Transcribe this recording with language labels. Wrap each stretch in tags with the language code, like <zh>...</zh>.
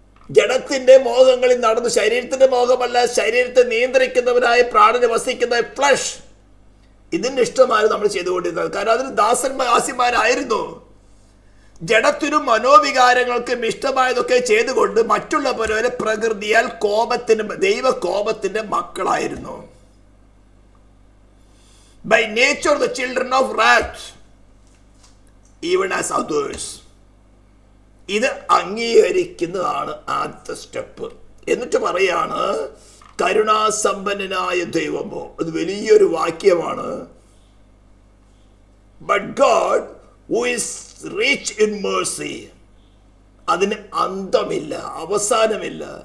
<ml>ജഡത്തിന്റെ മോഹങ്ങളിൽ നടന്നു. ശരീരത്തിന്റെ മോഹമല്ല, ശരീരത്തെ നിയന്ത്രിക്കുന്നവനായ പ്രാണന് വസിക്കുന്ന ഫ്ലഷ്, ഇതിന്റെ ഇഷ്ടമായിരുന്നു നമ്മൾ ചെയ്തുകൊണ്ടിരുന്നത്. കാരണം അതിന് ദാസന്മാരായിരുന്നു. ജഡത്തിനും മനോവികാരങ്ങൾക്കും ഇഷ്ടമായതൊക്കെ ചെയ്തുകൊണ്ട് മറ്റുള്ളവരെ പ്രകൃതിയാൽ ദൈവകോപത്തിന്റെ മക്കളായിരുന്നു.</ml> <en>By nature the children of wrath, even as others.</en> <ml>ഇത് അംഗീകരിക്കുന്നതാണ് ആദ്യത്തെ സ്റ്റെപ്പ്. എന്നിട്ട് പറയാണ് കരുണാസമ്പന്നനായ ദൈവമോ. അത് വലിയൊരു വാക്യമാണ്.</ml> <en>But God who is rich in mercy,</en> <ml>അതിന് അന്തമില്ല, അവസാനമില്ല.</ml>